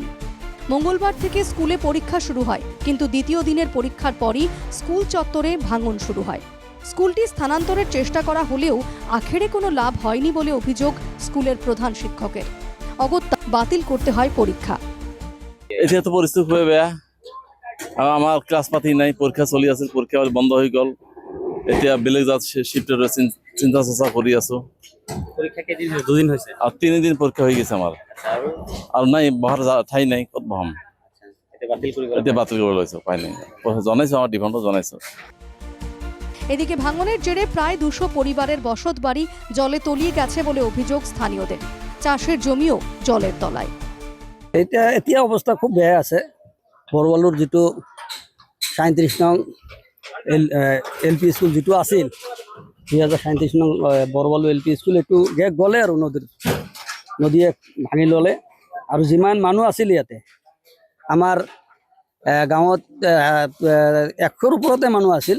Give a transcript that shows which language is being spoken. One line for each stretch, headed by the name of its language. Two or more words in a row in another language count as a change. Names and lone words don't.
Bangla: মঙ্গলবার থেকে স্কুলে পরীক্ষা শুরু হয়, কিন্তু দ্বিতীয় দিনের পরীক্ষার পরই স্কুল চত্বরে ভাঙন শুরু হয়। স্কুলটি স্থানান্তরের চেষ্টা করা হলেও আখেরে কোনো লাভ হয়নি বলে অভিযোগ স্কুলের প্রধান শিক্ষকের। অগত্যা বাতিল করতে হয় পরীক্ষা।
Assamese: এতিয়া তো পরিস্থিতি খুবই বেয়া। আমার ক্লাস পাতি নাই, পরীক্ষা চলি আছে, পরীক্ষা বন্ধ হয়ে গেল। এতিয়া বেলেগ জাত শিফটের চিন্তা চর্চা কৰি আছো।
Bangla: পরীক্ষা কেদিন হয়েছে? 2 দিন হয়েছে। আর 3 দিন পরীক্ষা হয়ে গেছে আমার।
Assamese: আর নাই, বহাৰ ঠাই নাই, কত বহাম। এতিয়া বাতিল কৰিব লৈছো, উপায় নাই। জনাইছো, আমার ডিমান্ডও জনাইছো।
Bangla: এদিকে ভাঙনের জেরে প্রায় 200 পরিবারের বসত বাড়ি জলে তলিয়ে গেছে বলে অভিযোগ স্থানীয়দের। চাষের জমিও জলের তলায়।
Assamese: এতিয়া অৱস্থা খুব বেয়া আছে। বৰবালুৰ যিটো 37 নং LP স্কুল যিটো আছিল, 2037 নং বৰবালু LP স্কুল, এইটো গ'লে আৰু নদীয়ে ভাঙি ল'লে। আৰু যিমান মানুহ আছিল ইয়াতে, আমাৰ গাঁৱত 100ৰ ওপৰতে মানুহ আছিল।